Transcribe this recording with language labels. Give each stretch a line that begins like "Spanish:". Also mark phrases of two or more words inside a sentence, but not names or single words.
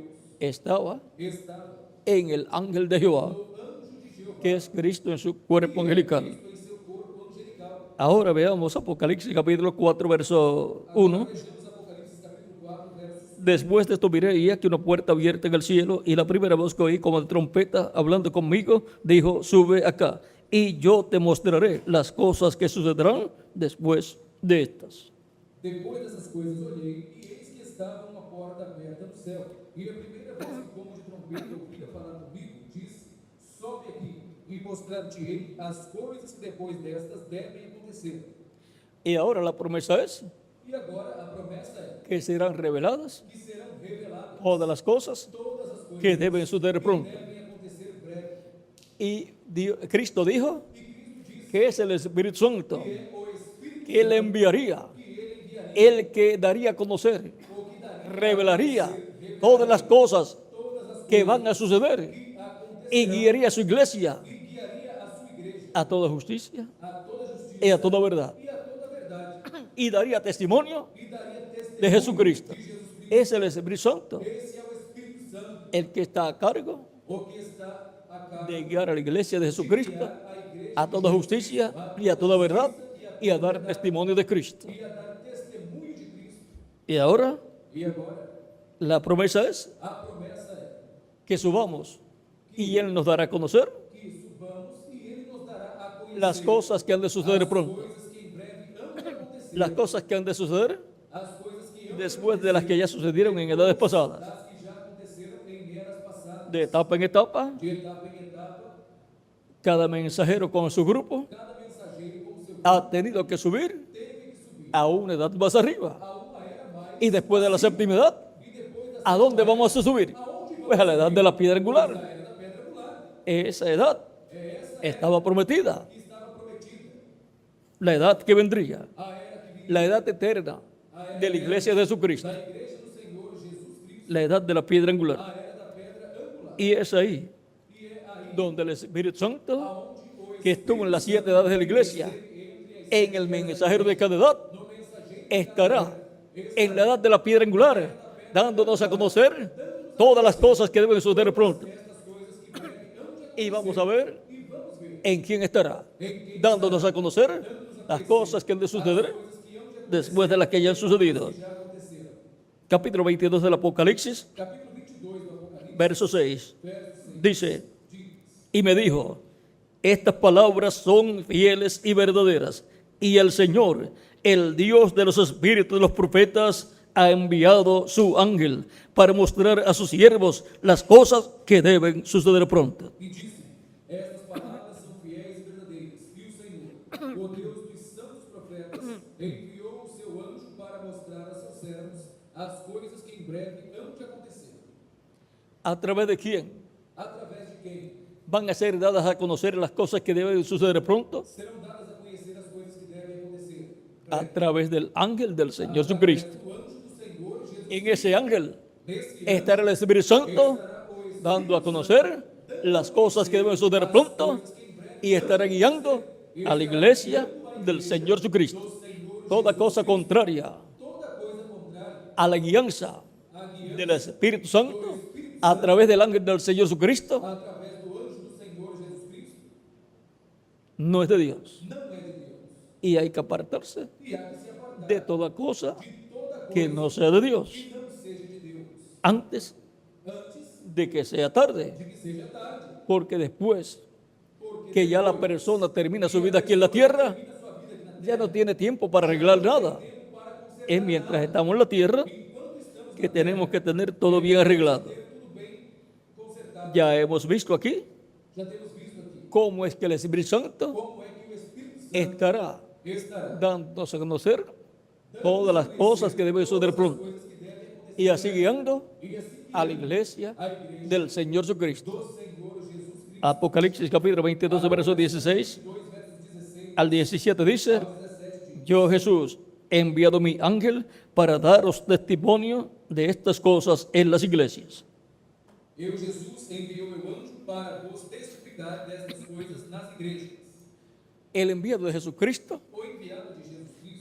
Spanish: estaba
Portuguese: estava
Spanish: en el ángel de Jehová,
Portuguese: no anjo de Jeová,
Spanish: que es Cristo en su cuerpo angelical.
Portuguese: Cristo em seu corpo angelical.
Spanish: Ahora veamos Apocalipsis capítulo 4, verso 1.
Portuguese: Vejamos Apocalipse capítulo 4, versos.
Spanish: Después de esto miré y aquí una puerta abierta en el cielo, y la primera voz que oí como de trompeta hablando conmigo dijo, sube acá y yo te mostraré las cosas que sucederán después de estas.
Portuguese: Depois dessas coisas olhei, e eis que estava uma porta aberta no céu. E a primeira voz que como de trompeta ouvia falar comigo, disse, sobe aqui, e mostrar-te-ei as coisas que depois destas devem acontecer.
Spanish: Y ahora la promesa es
Portuguese: E agora a promessa é
Spanish: que serán reveladas
Portuguese: que serão reveladas
Spanish: todas las cosas
Portuguese: todas as coisas
Spanish: que deben suceder pronto.
Portuguese: devem acontecer breve.
Spanish: Y Cristo dijo que es el Espíritu Santo que Él enviaría, el que daría a conocer, revelaría todas las cosas que van a suceder y guiaría a su iglesia
Portuguese: E guiaria a sua igreja
Spanish: a toda justicia
Portuguese: a toda justiça
Spanish: y a toda verdad,
Portuguese: e a toda verdade.
Spanish: y daría testimonio
Portuguese: E daria testemunho
Spanish: de Jesucristo.
Portuguese: de Jesus Cristo.
Spanish: Es el Espíritu Santo
Portuguese: Esse é o Espírito Santo,
Spanish: el que está a cargo
Portuguese: o que está a cargo
Spanish: de guiar a la iglesia de Jesucristo
Portuguese: a igreja
Spanish: a toda justicia y a toda verdad y a dar testimonio de Cristo.
Portuguese: e a dar testemunho de Cristo.
Spanish: Y ahora
Portuguese: E agora,
Spanish: la promesa es
Portuguese: a promessa é
Spanish: que subamos y Él nos dará a conocer
Portuguese: que subamos e Ele nos dará a conhecer
Spanish: las cosas que han de suceder
Portuguese: as
Spanish: pronto,
Portuguese: coisas que em breve hão de acontecer,
Spanish: las cosas que han de suceder
Portuguese: as coisas que hão de
Spanish: después de las que ya sucedieron en edades pasadas,
Portuguese: das que já aconteceram em eras passadas,
Spanish: de etapa en etapa,
Portuguese: de etapa em etapa.
Spanish: cada mensajero con su grupo
Portuguese: Cada mensageiro com seu
Spanish: ha tenido que subir
Portuguese: teve que subir
Spanish: a una edad más arriba.
Portuguese: a uma era mais
Spanish: Y después de la séptima edad,
Portuguese: e depois da
Spanish: ¿a dónde vamos a subir? Pues a la edad de la piedra angular.
Portuguese: era da pedra angular.
Spanish: Esa edad estaba prometida,
Portuguese: Que estava prometida,
Spanish: la edad que vendría,
Portuguese: a era que viria
Spanish: la edad eterna de la iglesia de Jesucristo,
Portuguese: da igreja do Senhor Jesus Cristo,
Spanish: la edad de la piedra angular.
Portuguese: a era da pedra angular.
Spanish: Y es ahí
Portuguese: E é aí
Spanish: donde el Espíritu Santo,
Portuguese: onde o
Spanish: que estuvo en las 7 edades de la iglesia, en el mensajero de cada edad, estará en la edad de la piedra angular, dándonos a conocer todas las cosas que deben suceder pronto. Y vamos a ver en quién estará, dándonos a conocer las cosas que han de suceder después de las que ya han sucedido.
Portuguese: já aconteceram.
Spanish: Capítulo 22 del Apocalipsis,
Portuguese: Capítulo 22 do Apocalipse,
Spanish: verso 6,
Portuguese: verso 6,
Spanish: dice,
Portuguese: diz:
Spanish: y me dijo, estas palabras son fieles y verdaderas, y el Señor, el Dios de los espíritus de los profetas, ha enviado su ángel para mostrar a sus siervos las cosas que deben suceder pronto.
Portuguese: E disse: Estas palavras são fiéis e verdadeiras. E o Senhor, o Deus dos santos profetas, enviou o seu anjo para mostrar a seus servos as coisas que em breve hão de acontecer.
Spanish: ¿A través de quién
Portuguese: Através de quem
Spanish: van a ser dadas a conocer las cosas que deben suceder pronto?
Portuguese: serão dadas a conhecer as coisas que devem acontecer.
Spanish: A través del ángel del Señor Jesucristo.
Portuguese: O anjo do Senhor Jesus,
Spanish: En ese ángel
Portuguese: nesse
Spanish: estará el Espíritu Santo
Portuguese: estará o Espírito
Spanish: dando a conocer las cosas que deben suceder pronto y estará guiando a la iglesia del Señor Jesucristo. Toda cosa contraria
Portuguese: toda coisa contrária
Spanish: a la guianza del Espíritu Santo a través del ángel del Señor Jesucristo
Portuguese: através do anjo do Senhor Jesus Cristo
Spanish: no es de Dios.
Portuguese: não é de Deus.
Spanish: Y hay que apartarse
Portuguese: E há que se apartar
Spanish: de toda cosa
Portuguese: de toda coisa
Spanish: que no sea de Dios
Portuguese: que não seja de Deus,
Spanish: antes
Portuguese: antes
Spanish: de que sea tarde,
Portuguese: de que seja tarde,
Spanish: porque después
Portuguese: porque
Spanish: que ya la persona termina su vida aquí en la tierra, ya no tiene tiempo para arreglar nada. Es mientras estamos en la tierra que tenemos que tener todo bien arreglado.
Portuguese: tudo bem consertado.
Spanish: Ya hemos visto aquí
Portuguese: Já temos visto aqui
Spanish: cómo es que el Espíritu Santo
Portuguese: como é que o Espírito Santo
Spanish: estará
Portuguese: estará
Spanish: dándonos a conocer todas las cosas que deben suceder pronto
Portuguese: coisas que devem acontecer
Spanish: y así guiando
Portuguese: e assim
Spanish: a la iglesia
Portuguese: a igreja
Spanish: del Señor Jesucristo.
Portuguese: do Senhor Jesus Cristo.
Spanish: Apocalipsis capítulo 22, verso 16
Portuguese: 2 versos 16
Spanish: al 17 dice:
Portuguese: ao 17 diz:
Spanish: Yo, Jesús, he enviado mi ángel para daros testimonio de estas cosas en las iglesias.
Portuguese: Eu, Jesus, enviei o meu anjo para vos testificar destas coisas nas igrejas.
Spanish: El enviado de Jesucristo,
Portuguese: O enviado de Jesus Cristo,